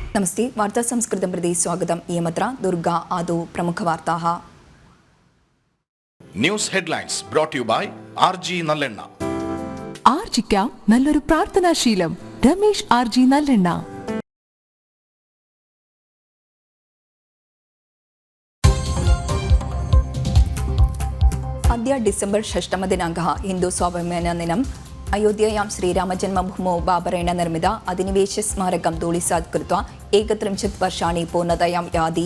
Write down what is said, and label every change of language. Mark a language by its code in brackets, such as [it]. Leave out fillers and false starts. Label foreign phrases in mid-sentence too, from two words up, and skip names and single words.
[sa] नमस्ते वार्ता संस्कृतं प्रति स्वागतम् इयमत्र दुर्गा आदौ प्रमुखवार्ताः [en] news headlines brought you by RG നല്ലെണ്ണ. [ml] ആർജിക്കാം നല്ലൊരു പ്രാർത്ഥനാശീലം. രമേശ് RG നല്ലെണ്ണ. [sa] अद्य डिसेम्बर् 6 दिनाङ्कः हिन्दू स्वाभिमानदिनम् अयोध्यायां श्रीरामजन्मभूमौ बाबरेण निर्मित अधिनिवेशस्मारकं धूलिसात् कृत्वा 31 वर्षाणि पूर्णतयां याति.